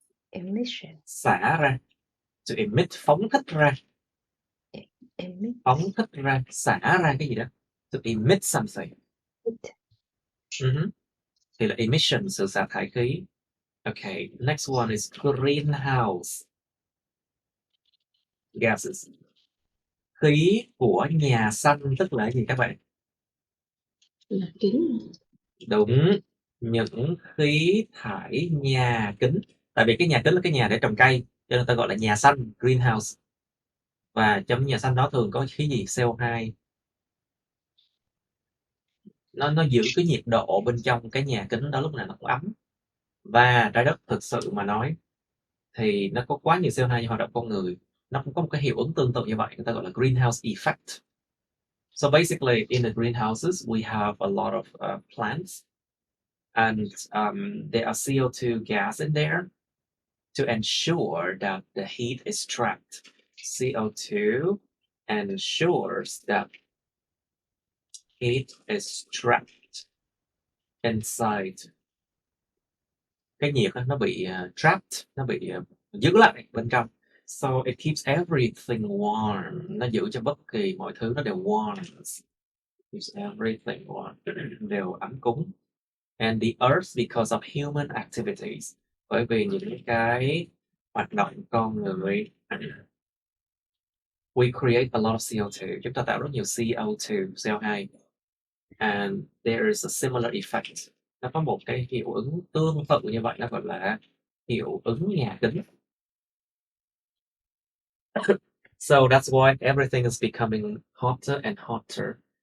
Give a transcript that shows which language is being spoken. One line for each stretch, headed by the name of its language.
English: Emission.
Vietnamese: Xả ra.
English: To emit,
Vietnamese: phóng thích ra. Phóng thích ra, xả ra cái gì đó.
English: To emit something.
Vietnamese: Thì là emission, sự xả thải khí.
English: Okay, next one is greenhouse gases.
Vietnamese: Khí của nhà xanh tức là gì các bạn? Là kính. Đúng, những khí thải nhà kính. Tại vì cái nhà kính là cái nhà để trồng cây, cho nên ta gọi là nhà xanh, greenhouse. Và trong nhà xanh đó thường có khí gì? CO2. Nó giữ cái nhiệt độ bên trong cái nhà kính đó lúc nào nó cũng ấm. Và trái đất thực sự mà nói thì nó có quá nhiều CO2 như hoạt động con người, nó cũng có một cái hiệu ứng tương tự như vậy, người ta gọi là greenhouse effect.
English: So basically, in the greenhouses, we have a lot of plants, and there are CO2 gas in there to ensure that the heat is trapped. CO2 ensures that heat is trapped inside.
Vietnamese: Cái nhiệt nó bị trapped, nó bị giữ lại bên trong.
English: So it keeps everything warm.
Vietnamese: Nó giữ cho bất kỳ mọi thứ nó đều warm.
English: Keeps everything warm.
Vietnamese: Đều ấm cúng.
English: And the earth because of human activities.
Vietnamese: Bởi vì những cái hoạt động con người,
English: we create a lot of CO2.
Vietnamese: Chúng ta tạo rất nhiều CO2, CO2.
English: And there is a similar effect.
Vietnamese: Nó có một cái hiệu ứng tương tự như vậy, nó gọi là hiệu ứng nhà kính.
English: So that's why everything is becoming hotter and hotter.